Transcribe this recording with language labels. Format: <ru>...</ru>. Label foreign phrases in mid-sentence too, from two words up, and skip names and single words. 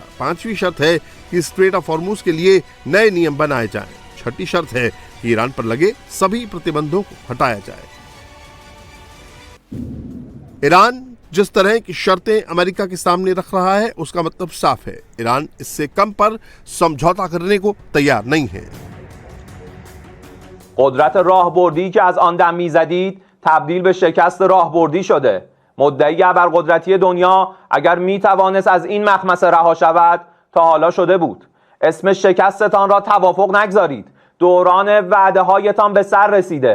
<hi>पांचवी शर्त है कि स्ट्रेट ऑफ हॉर्मुज के लिए नए नियम बनाए जाएं। छठी शर्त है कि ईरान पर लगे सभी प्रतिबंधों को हटाया जाए। ईरान जिस तरह की शर्तें अमेरिका के सामने रख रहा है उसका मतलब साफ है, ईरान इससे कम पर समझौता करने को तैयार नहीं है।</hi> <fa>قدرت راهبردی که از آن دم میزدید تبدیل به شکست راهبردی شده. مدعی ابرقدرتی دنیا اگر میتوانست از این مخمصه رها شود تا حالا شده بود. اسم شکستتان را توافق نگذارید. دوران وعده هایتان به سر رسیده.</fa>